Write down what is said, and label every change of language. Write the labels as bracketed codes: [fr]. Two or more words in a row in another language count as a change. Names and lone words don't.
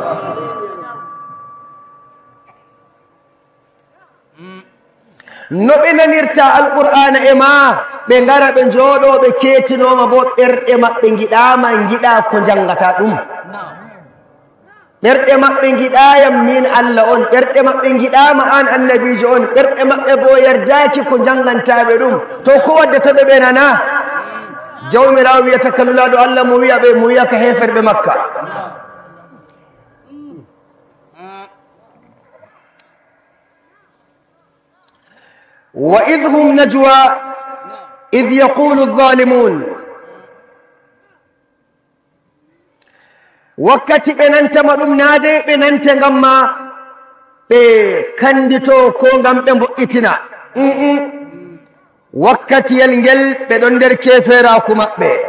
[ff] no ɓe nanirta alqur'ana e ma ɓe ngara ɓe jooɗo ɓe keetinoma bo ɓerɗe maɓɓe giɗama giɗa ko jangata ɗum ɓerɗe maɓɓe giɗayam min Allah on ɓerɗe maɓɓe giɗama an annabijo on ɓerɗe maɓɓe bo yardaki ko jangantaɓe ɗum to ko waddata ɓe ɓe nana jawmirawo wiyata kalulaɗo Allah mo wiya ka heferɓe makka [ar] وإذ هم نجوى إذ يقول الظالمون [ff] wakkati ɓe nantama ɗum naade ɓe nante ngam ma ɓe kandito ko ngam ɓe mbo'itina wakkatiyel ngel ɓe ɗon nder keferaku maɓɓe